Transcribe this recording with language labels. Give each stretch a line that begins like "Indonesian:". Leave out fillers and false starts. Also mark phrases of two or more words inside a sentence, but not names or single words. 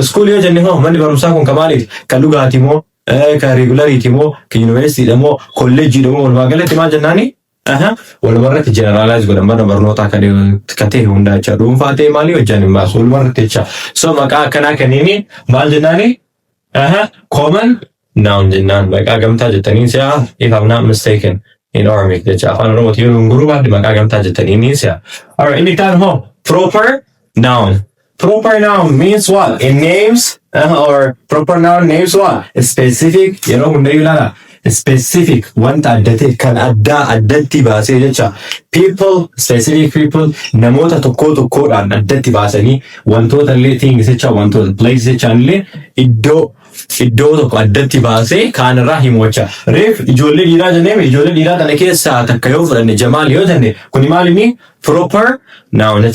Oromo: School yoo jenne hoo manni barumsaa kun ka maaliiti? Ka dhugaatii moo ka regularity moo ka university moo college moo walumaa galatti maal jennaani? Walumarratti generalize godhan mana barnootaa kan ta'e hundaa jecha. Dhuunfaa ta'e maalii hojjan hin baasu walumarratti jecha. So maqaa akkanaa kanniini maal jennaani?
English: Common noun
Oromo: jennaan. Maqaa gamtaa jettaniin si'a
English: if I'm not mistaken in Oromik
Oromo: jecha. Afaan Oromootii yoo guruu baadde maqaa gamtaa jettaniin si'a.
English: Alright,
Oromo: inni taan hoo
English: proper noun. Proper noun means what? It names or proper noun names what? A specific, you know, specific
Oromo: wanta addate kan addatti baasee jecha.
English: People, specific people,
Oromo: namoota tokkodhaan addatti baasanii wantoota illee things jecha wantoota places jechaan illee iddoo tokko addatti baasee kaanirraa himu jecha. Reef ijoollee dhiiraa jennee ijoollee dhiiraa kana keessaa takka yoo fudhanne Jamaal yoo jenne kuni maalini?
English: Proper noun
Oromo: jecha.